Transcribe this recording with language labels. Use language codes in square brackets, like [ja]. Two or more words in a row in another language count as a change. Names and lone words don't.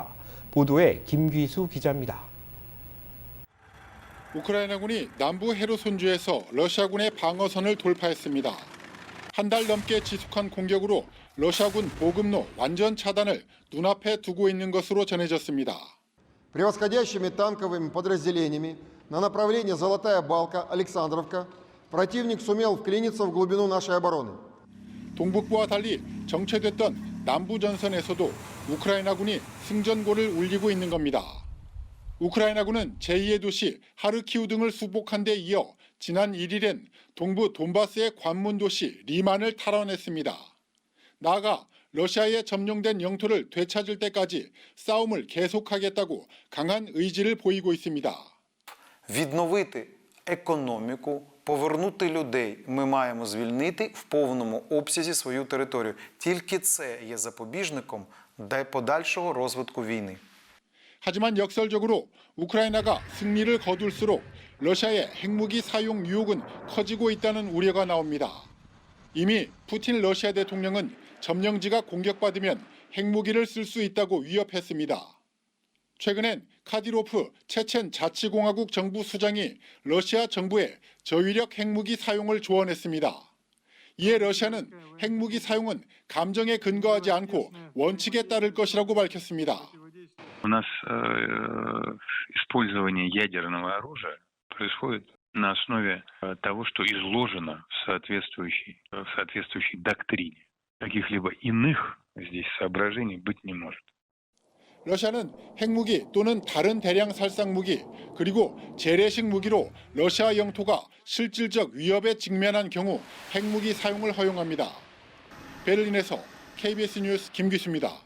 [ko] 보도에 김귀수 기자입니다. 우크라이나군이 남부 헤르손주에서 러시아군의 방어선을 돌파했습니다. 한 달 넘게 지속한 공격으로 러시아군 보급로 완전 차단을 눈앞에 두고 있는 것으로 전해졌습니다. [ru] Превосходящими танковыми подразделениями на направлении Золотая Балка, Александровка противник сумел вклиниться в глубину нашей обороны. [ko] 동북부와 달리 정체됐던 남부 전선에서도 우크라이나군이 승전고를 울리고 있는 겁니다. 우크라이나군은 제2의 도시 하르키우 등을 수복한 데 이어 지난 1일엔 동부 돈바스의 관문 도시 리만을 탈환했습니다. 나아가 러시아에 점령된 영토를 되찾을 때까지 싸움을 계속하겠다고 강한 의지를 보이고 있습니다. [uk] Відновити економіку, повернути людей. Ми маємо звільнити в повному обсязі свою територію. Тільки це є запобіжником подальшого розвитку війни. [ko] 하지만 역설적으로 우크라이나가 승리를 거둘수록 러시아의 핵무기 사용 유혹은 커지고 있다는 우려가 나옵니다. 이미 푸틴 러시아 대통령은 점령지가 공격받으면 핵무기를 쓸 수 있다고 위협했습니다. 최근엔 카디로프 체첸 자치공화국 정부 수장이 러시아 정부에 저위력 핵무기 사용을 조언했습니다. 이에 러시아는 핵무기 사용은 감정에 근거하지 않고 원칙에 따를 것이라고 밝혔습니다. [ru] У нас использование ядерного оружия происходит на основе того, что изложено в соответствующей доктрине. Каких-либо иных здесь соображений быть не может. [ko] 러시아는 핵무기 또는 다른 대량 살상 무기 그리고 재래식 무기로 러시아 영토가 실질적 위협에 직면한 경우 핵무기 사용을 허용합니다. 베를린에서 KBS 뉴스 김기수입니다.